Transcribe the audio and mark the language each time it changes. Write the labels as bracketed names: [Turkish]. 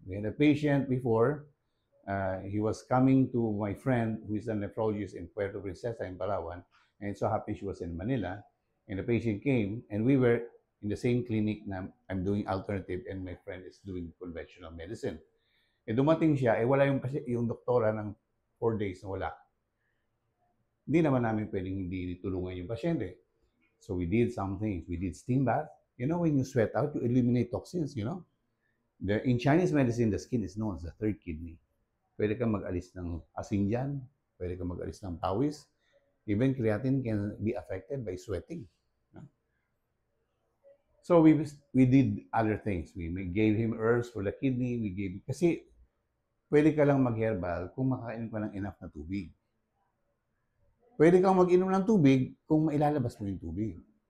[English] We had a patient before, he was coming to my friend who is a nephrologist in Puerto Princesa in Palawan, and so happy she was in Manila, and the patient came, and we were in the same clinic na I'm doing alternative and my friend is doing conventional medicine. [Filipino] Eh dumating siya, wala yung doktora ng 4 days na wala. Hindi naman namin pwedeng hindi tulungan yung pasyente. [English] So we did some things. We did steam bath. You know, when you sweat out, you eliminate toxins, you know. In Chinese medicine, the skin is known as the third kidney. [Filipino] Pwede kang mag-alis ng asin dyan. Pwede kang mag-alis ng pawis. [English] Even creatine can be affected by sweating. So we did other things. We gave him herbs for the kidney. [Filipino] Kasi pwede ka lang mag-herbal kung makakain ka ng enough na tubig. Pwede kang mag-inom ng tubig kung mailalabas mo yung tubig.